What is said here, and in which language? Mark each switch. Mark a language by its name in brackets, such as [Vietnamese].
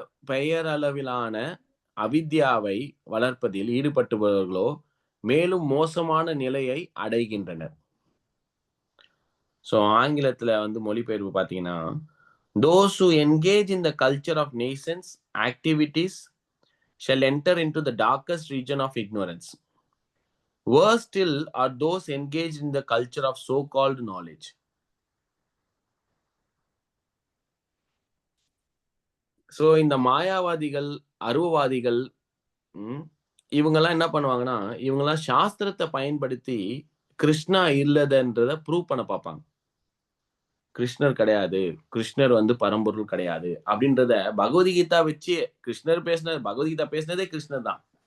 [Tamil] பெயரளவிலான அவித்யாவை வளர்ப்பதில் ஈடுபட்டுள்ளவர்களோ மேலும் மோசமான நிலையை அடைகின்றனர். ஸோ ஆங்கிலத்துல வந்து மொழிபெயர்ப்பு பார்த்தீங்கன்னா [English] those who engage in the culture of nations activities shall enter into the darkest region of ignorance. Worse still are those engaged in the culture of so-called knowledge. [Tamil] So இந்த மாயாவாதிகள், அருவவாதிகள், இவங்கெல்லாம் என்ன பண்ணுவாங்கன்னா இவங்கெல்லாம் சாஸ்திரத்தை பயன்படுத்தி கிருஷ்ணா இல்லதுன்றத ப்ரூவ் பண்ண பார்ப்பாங்க. கிருஷ்ணர் கிடையாது, கிருஷ்ணர் வந்து பரம்பொருள் கிடையாது அப்படின்றத பகவத்கீதா வச்சு கிருஷ்ணர் பேசினது, பகவத்கீதா பேசினதே கிருஷ்ணர் தான்.